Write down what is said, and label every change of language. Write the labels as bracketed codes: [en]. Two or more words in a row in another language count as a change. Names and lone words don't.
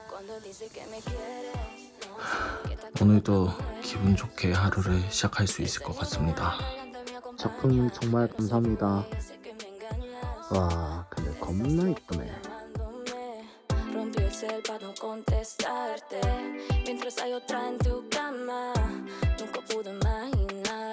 [ko] 오늘도 기분 좋게 하루를 시작할 수 있을 것 같습니다. 작품 정말 감사합니다. 와, 근데 겁나 이쁘네. [es] Rompió el cel para no contestarte. Mientras hay otra en tu cama, nunca pude imaginar